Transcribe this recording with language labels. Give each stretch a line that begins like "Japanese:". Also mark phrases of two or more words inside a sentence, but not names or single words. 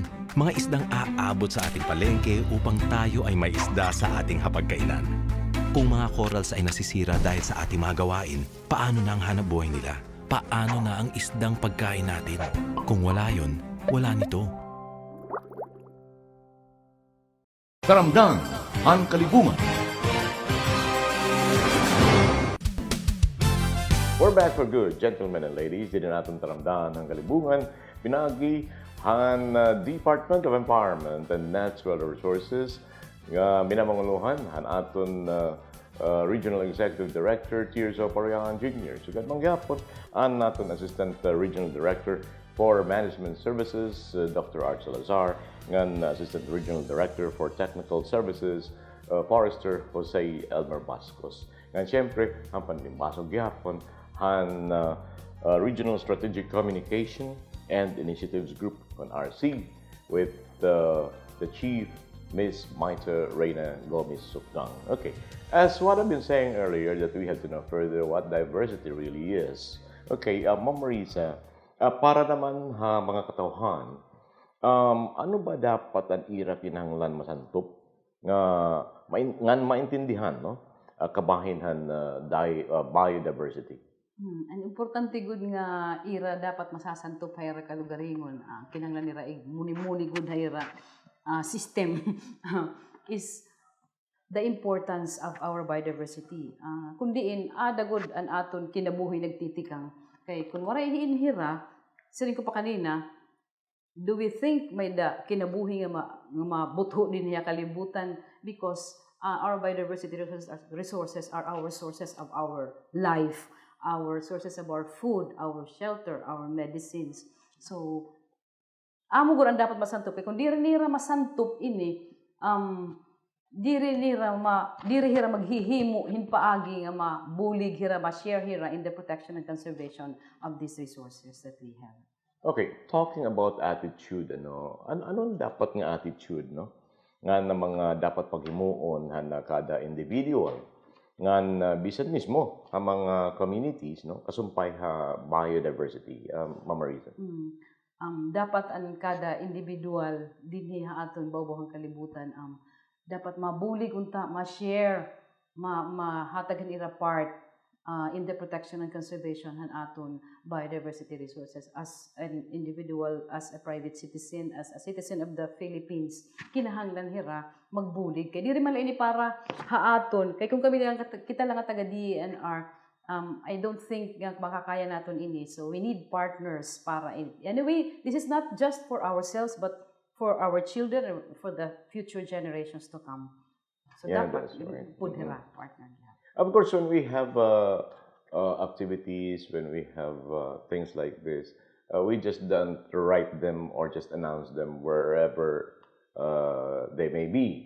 Filipino: Mga isdang aabot sa ating palengke upang tayo ay may isda sa ating hapagkainan. Kung mga corals ay nasisira dahil sa ating mga gawain, paano na ang hanapbuhay nila? Paano na ang isdang pagkain natin? Kung wala yun, wala nito.
Waray: Taramdan ang Kalibungan.
English: We're back for good, gentlemen and ladies.
Filipino: Dito natin taramdahan ang Kalibungan.
Waray: Pinagi ang Department of Environment and Natural Resources. Minamanguluhan ang aton Regional Executive Director, Tirso Pariangan Jr. Sugat mangyapon ang aton Assistant Regional Director for Management Services, Dr.
English: Art Salazar, and Assistant Regional Director for Technical Services, Forester Jose Elmer Bascos.
Waray: And siyempre, ang panlimbasog gyapon, ang Regional Strategic Communication and Initiatives Group on RC with the Chief, Ms.
English: Maita Reyna Gomez Sukdang. Okay, as what I've been saying earlier, that we have to know further what diversity really is.
Waray: Okay, Ma'am Marisa, para naman mga katauhan, ano ba dapat ang ira kinahanglan masantop nga maintindihan no kabahinhan biodiversity? Ang importante gud nga ira dapat masasantop hayra kalugaringon. Kinahanglan nira muni-muni gud hayra system
English: is the importance of our biodiversity.
Waray: Kundiin adagod an aton kinabuhi nagtitikang kay kun waray hinhira, siring ko pa kanina,
English: do we think
Waray: may da kinabuhi nga mabutho din niya kalibutan
English: because our biodiversity resources are our sources of our life, our sources of our food, our shelter, our medicines. So,
Waray: amo gud ang dapat masantop. Kung diri nira masantop ini, diri hira maghihimo hinpaagi nga mabulig hira ma-share hira
English: in the protection and conservation of these resources that we have. Okay, talking about attitude,
Waray: anong dapat nga attitude, no? Nga na mga dapat paghimuon na kada individual, nga bisan mismo ang mga communities, no? Kasumpay ha biodiversity, Ma'am Marisa. dapat ang kada individual dinhi aton bawbawang kalibutan dapat mabulig unta, ma-share, mahatag ira part
English: in the protection and conservation
Waray: han aton
English: biodiversity resources as an individual, as a private citizen, as a citizen of the Philippines.
Waray: Kinahanglan hira magbulig kay diri man ini para haaton kay kung kita lang taga DENR.
Filipino: I don't think makakaya natin ini.
English: So we need partners para anyway, this is not just for ourselves but for our children and for the future generations to come. So Yeah,
Waray: dapat
English: that's right.
Waray: pudhira partner.
English: Of course, when we have activities, when we have things like this, we just don't write them or just announce them wherever they may be.